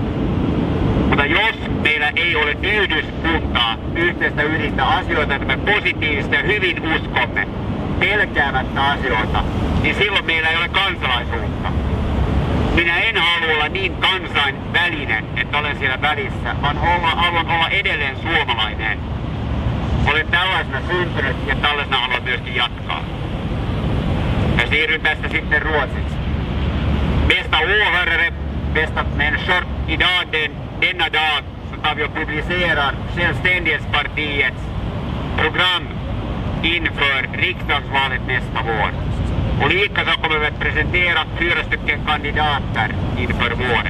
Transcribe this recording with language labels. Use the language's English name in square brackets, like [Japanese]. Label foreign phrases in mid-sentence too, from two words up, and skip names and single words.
[Finnish] Mutta jos meillä ei ole yhdyskuntaa, yhteistä ydintä asioita, että me positiivisesti ja hyvin uskomme, pelkäämättä asioita, niin silloin meillä ei ole kansalaisuutta. Minä en halua olla niin kansainvälinen, että olen siellä välissä, vaan haluan olla edelleen suomalainen. Olen tällaisena syntynyt ja tällaisena haluan myöskin jatkaa. Ja siirryn tästä sitten ruotsiksi. [Swedish] Bästa åhörare, bästa människor, idag denna dag så tar vi och publicerar Självständighetspartiets program inför riksdagsvalet nästa vår. Och likaså kommer vi att presentera 4 stycken kandidater inför våren.